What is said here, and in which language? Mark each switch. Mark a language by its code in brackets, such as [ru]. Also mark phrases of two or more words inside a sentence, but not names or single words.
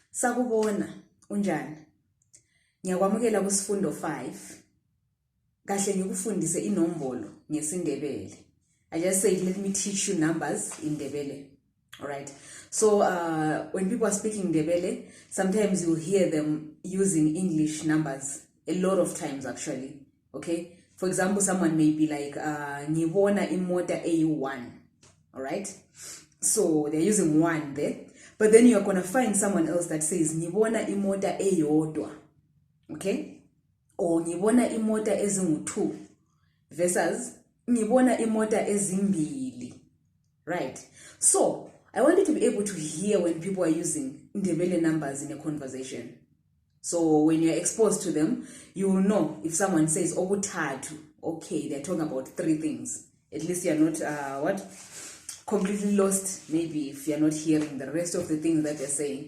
[nd] Sakubona, unjani? Ngiyakwamukela kusifundo 5. Kahle ngikufundise inombolo ngesindebele. [en] I just said let me teach you numbers in Ndebele. All right. So when people are speaking Ndebele, sometimes you'll hear them using English numbers a lot of times actually. Okay? For example, someone may be like [nd] ngibona imota eyi1. [en] All right? So they're using 1 there. But then you're going to find someone else that says [nd] ngibona imota eyodwa. [en] Okay? Or [nd] ngibona imota ezingu2 [en] versus [nd] ngibona imota ezimbili. [en] Right? So, I want you to be able to hear when people are using Ndebele numbers in a conversation. So, when you're exposed to them, you will know if someone says okuthathu, okay, they're talking about 3 things. At least you're not completely lost, maybe if you're not hearing the rest of the things that they're saying.